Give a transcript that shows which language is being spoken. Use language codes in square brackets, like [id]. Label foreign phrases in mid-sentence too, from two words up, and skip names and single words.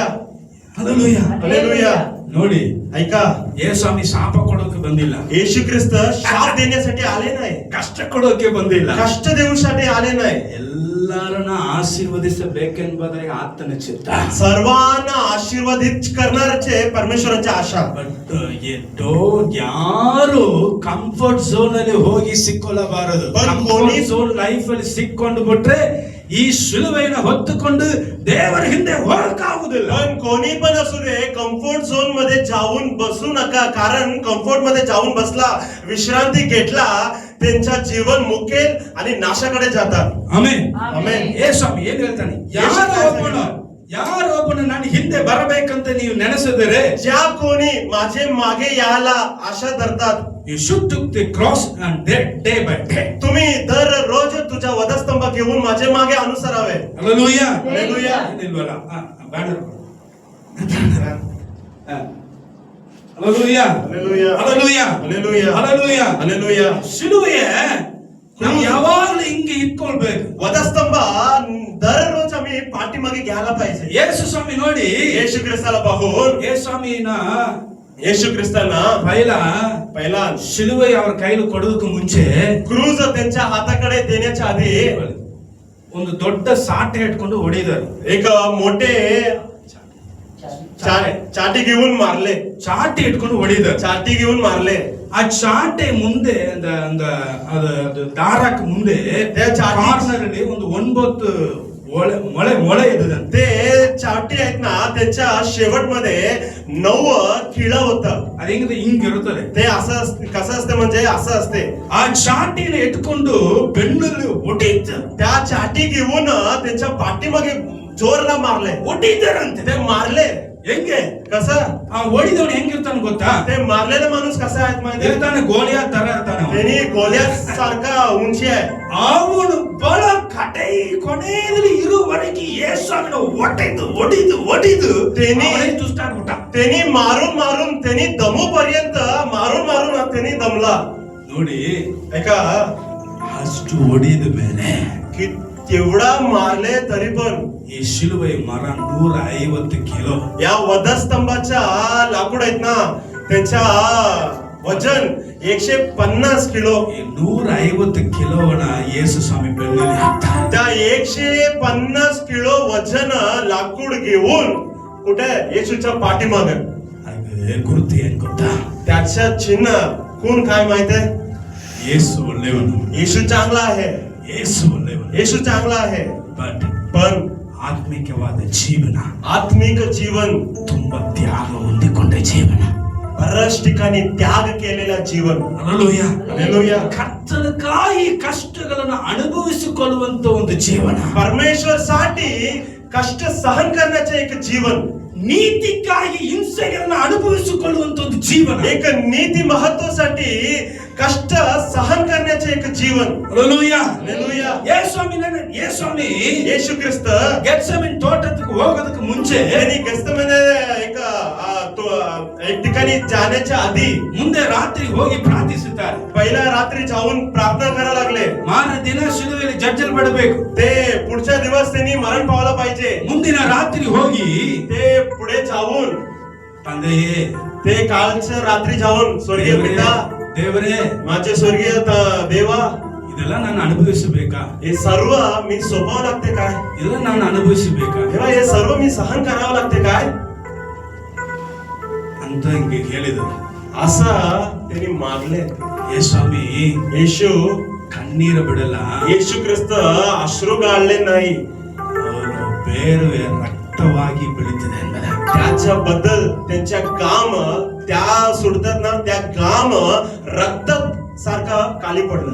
[mr] हालेलुया. हालेलुया. [kn] ನೋಡಿ, [mr] ऐका, [kn] ಯೇಸುಸ್ವಾಮಿ ಶಾಪ ಕೊಡೋಕೆ ಬಂದಿಲ್ಲ, [mr] येशू ख्रिस्त शाप देण्यासाठी आले नाही, [kn] ಕಷ್ಟ ಕೊಡೋಕೆ ಬಂದಿಲ್ಲ, [mr] कष्ट देऊसाठी आले नाही. [kn] ಎಲ್ಲರನ್ನ ಆಶೀರ್ವದಿಸಬೇಕೆಂಬುದಾಗಿ ಆತನ ಚಿತ್ತ. [mr] सर्वांना आशीर्वादित करणारचे परमेश्वराची आशा. [kn] ಬಟ್ ಯಾರು [en] comfort zone [kn] ಅಲ್ಲಿ ಹೋಗಿ ಸಿಕ್ಕೊಳ್ಳಬಾರದು. [en] comfort zone life [kn] ಅಲ್ಲಿ ಸಿಕ್ಕೊಂಡು ಬಿಟ್ರೆ ಈ ಶಿಲುವೆಯನ್ನು ಹೊತ್ತುಕೊಂಡು ದೇವರ ಹಿಂದೆ ಹೋಗಕ್ಕಾಗುವುದಿಲ್ಲ. [mr] पण कोणी पण असू दे, [en] comfort zone [mr] मध्ये जाऊन बसू नका, कारण कम्फर्ट मध्ये जाऊन बसला, विश्रांती घेतला, त्यांचा जीवन मुकेल आणि नाशाकडे जातात. [kn] ಆಮೆನ್, ಆಮೆನ್. ಯೇಸುಸ್ವಾಮಿ ಏನ್ ಹೇಳ್ತಾನೆ, ಯಾರು ಒಬ್ಬನು ನನ್ನ ಹಿಂದೆ ಬರಬೇಕಂತ ನೀವು ನೆನೆಸಿದರೆ, [mr] ज्या कोणी माझे मागे यायला आशा धरतात, [en] you should took the cross and day by day. [mr] तुम्ही दररोज तुझ्या वधस्तंभ घेऊन माझे मागे अनुसरावे. [kn] Hallelujah. Hallelujah. ಏನಿಲ್ವಲ್ಲ? ಬ್ಯಾನರ್. Hallelujah. Hallelujah. Hallelujah. Hallelujah. Hallelujah. Hallelujah. ಶಿಲುವೆ ನಾವು ಯಾವಾಗಲೂ ಹಿಂಗೆ ಇಟ್ಕೊಳ್ಬೇಕು. [mr] वधस्तंभ दररोज आम्ही पाठीमागे घ्यायला पाहिजे. [kn] ಯೇಸು ಸ್ವಾಮಿ ನೋಡಿ, [mr] येशू ख्रिस्ताला पाहून, [kn] ಯೇಸು ಸ್ವಾಮಿನ [mr] येशू ख्रिस्तांना पहिला [kn] ಶಿಲುವೆ ಅವರ ಕೈಲಿ ಕೊಡೋದಕ್ಕೆ ಮುಂಚೆ [mr] क्रूज त्यांच्या हाताकडे देण्याच्या आधी [kn] ಒಂದು ದೊಡ್ಡ ಸಾಟೆ ಇಟ್ಕೊಂಡು ಹೊಡಿದರು. [mr] एक मोठे ಚಾಟಿ घेऊन मारले. [kn] ಚಾಟಿ ಇಟ್ಕೊಂಡು ಹೊಡಿದರು. [mr] ಚಾಟಿ घेऊन मारले. [kn] ಆ ಚಾಟೆ ಮುಂದೆ ಅದು ದಾರಕ್ಕೆ ಮುಂದೆ ಕಾರ್ನರ್ ಅಲ್ಲಿ ಒಂದು 9 ಮೊಳೆ ಇದ್ದದಂತೆ. [mr] ते चाटी आहेत ना, त्याच्या शेवटमध्ये 9 खिळा होता. [kn] ಅದು ಹಿಂಗಿರುತ್ತದೆ. [mr] ते असं कसं असते म्हणजे असं असते. [kn] ಆ ಚಾಟಿನ ಇಟ್ಕೊಂಡು ಬೆನ್ನಲ್ಲಿ ಹೊಡಿತ, [mr] त्या चाटी घेऊन त्यांच्या पाठीमागे जोरला मारले. [kn] ಹೊಡಿತಾರಂತೆ. [mr] ते मारले. [kn] ಹೆಂಗೆ? [mr] कसं? [kn] ಆ ಹೊಡಿದವನು ಹೆಂಗಿರ್ತಾನೆ ಗೊತ್ತಾ? [mr] ते मारलेला माणूस कसा आहे माहिती? [kn] ಇರ್ತಾನೆ, ಗೋಲಿಯಾ ತರ ಇರ್ತಾನೆ. [mr] त्यांनी गोल्यासारखा उंची आहे. [kn] ಅವನು ಬಹಳ ಕೊನೆಯಲ್ಲಿ ಇರುವವರೆಗೆ ಯೇಸುವಿನ ಹೊಡಿದು ದುಷ್ಟ ಆಗ್ಬಿಟ್ಟ. [mr] त्यांनी मारून त्यांनी दमूपर्यंत मारून त्यांनी दमला. [kn] ನೋಡಿ, [mr] ऐका, [kn] ಅಷ್ಟು ಹೊಡಿದ ಮೇಲೆ [mr] की तेवढा मारले तरी पण [kn] ಈ ಶಿಲುವೆ ಮರ 150 ಕಿಲೋ. [mr] या वधस्तंभाच्या लाकूड आहेत ना, त्यांच्या वजन 150 किलो. [kn] ಈ 150 ಕಿಲೋವನ್ನ ಯೇಸು ಸ್ವಾಮಿ ಬೆನ್ನಲ್ಲಿ ಹಾಕ್ತಾರೆ. [mr] त्या 150 किलो वजन लाकूड घेऊन कुठे? येशूच्या पाठीमागे. [kn] ಹಾಗೆ ಗುರುತು ಏನ್ ಗೊತ್ತಾ? [mr] त्याच्या चिन्ह कोण काय माहितीये? [kn] ಯೇಸು ಒಳ್ಳೆಯವನು, [mr] येशू चांगला आहे. [kn] ಯೇಸು ಒಳ್ಳೆಯವನು. [mr] येशू चांगला आहे. [kn] पण ಆತ್ಮಿಕವಾದ ಜೀವನ, [mr] आत्मिक जीवन, [kn] ತುಂಬಾ ತ್ಯಾಗ ಹೊಂದಿಕೊಂಡ ಜೀವನ, [mr] बऱ्याच ठिकाणी त्याग केलेला जीवन. [kn] Hallelujah. Hallelujah. ಕರ್ತನಕ್ಕಾಗಿ ಕಷ್ಟಗಳನ್ನು ಅನುಭವಿಸಿಕೊಳ್ಳುವಂತ ಒಂದು ಜೀವನ, [mr] परमेश्वर साठी कष्ट सहन करण्याचे एक जीवन, [kn] ನೀತಿಗಾಗಿ ಹಿಂಸೆಗಳನ್ನು ಅನುಭವಿಸಿಕೊಳ್ಳುವಂತ ಒಂದು ಜೀವನ, [mr] एक नीती महत्वासाठी कष्ट सहन करण्याचे एक जीवन. [kn] Hallelujah. Hallelujah. ಯೇಸುಸ್ವಾಮಿ [mr] येशू ख्रिस्त [kn] ಗೆತ್ಸೆಮನೆ ತೋಟಕ್ಕೆ ಹೋಗೋದಕ್ಕೆ ಮುಂಚೆ [mr] त्यांनी गेत्सेमने एक ठिकाणी जाण्याच्या आधी [kn] ಮುಂದೆ ರಾತ್ರಿ ಹೋಗಿ ಪ್ರಾರ್ಥಿಸುತ್ತಾರೆ. [mr] पहिल्या रात्री जाऊन प्रार्थना करायला लागले. [kn] ಮಾರನೇ ದಿನ ಶಿಲುಬೆಯಲ್ಲಿ ಜಜ್ಜಲ್ಪಡಬೇಕು. [mr] ते पुढच्या दिवस त्यांनी मरण पावलं पाहिजे. [kn] ಮುಂದಿನ ರಾತ್ರಿ ಹೋಗಿ [mr] ते पुढे जाऊन [kn] ತಂದೆಯೇ, [mr] ते कालच्या रात्री जाऊन स्वर्गीय पिता, [kn] ದೇವರೇ, [mr] माझे स्वर्गीय देवा, [kn] ಇದೆಲ್ಲ ನಾನು ಅನುಭವಿಸಬೇಕಾ? [mr] हे सर्व मी सोपावं लागते काय? [kn] ಇದೆಲ್ಲ ನಾನು ಅನುಭವಿಸಬೇಕಾ [mr] देवा, हे सर्व मी सहन करावं लागते काय [kn] ಅಂತ ಹಿಂಗೆ ಹೇಳಿದರು. [mr] असं त्यांनी मागले. [kn] ಏ ಸ್ವಾಮಿ, [mr] येशू [kn] ಕಣ್ಣೀರು ಬಿಡಲ್ಲ, [mr] येशू ख्रिस्त अश्रू गाळले नाही. [kn] ಅವರು ಬೇರೆ ರಕ್ತವಾಗಿ ಬೆಳೀತದೆ ಎಂಬುದಾಗಿ. [mr] त्याच्या बद्दल त्यांच्या काम त्या सुटतात ना, त्या काम रक्त सारखा काली पडलं.